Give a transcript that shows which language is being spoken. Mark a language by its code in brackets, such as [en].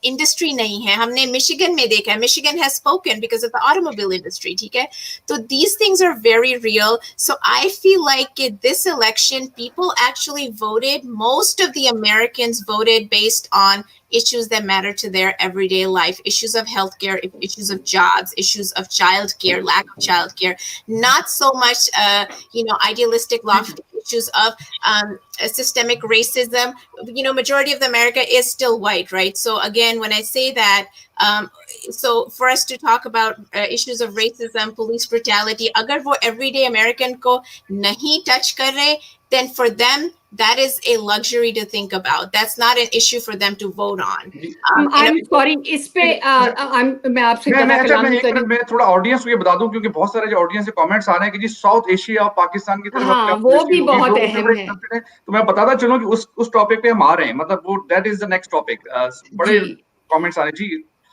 [hi] Industry नहीं है. हमने Michigan में देखा है. [en] Michigan has spoken because of the automobile industry. [hi] ठीक है. [en] So these things are very real. So I feel like this election, people actually voted. Most of the Americans voted based on issues that matter to their everyday life, issues of healthcare, issues of jobs, issues of childcare, lack of childcare, not so much, idealistic, lofty issues of systemic racism. Majority of America is still white, right? So again, when I say that, so for us to talk about issues of racism, police brutality, [hi] अगर वो everyday American को नहीं touch कर रहे, [en] then for them that is a luxury to think about. That's not an issue for them to vote on. I'm sorry, [hi] इस पे मैं आपसे मैं थोड़ा ऑडियंस को ये बता दूं, क्योंकि बहुत सारे जो ऑडियंस से कमेंट्स आ रहे हैं कि जी साउथ एशिया और पाकिस्तान की तरफ हाँ, वो भी बहुत अहम है। तो मैं बताता चलूं कि उस टॉपिक पे हम आ रहे हैं, मतलब वो [en] That is the next topic. [hi] बड़े कमेंट्स आ रहे हैं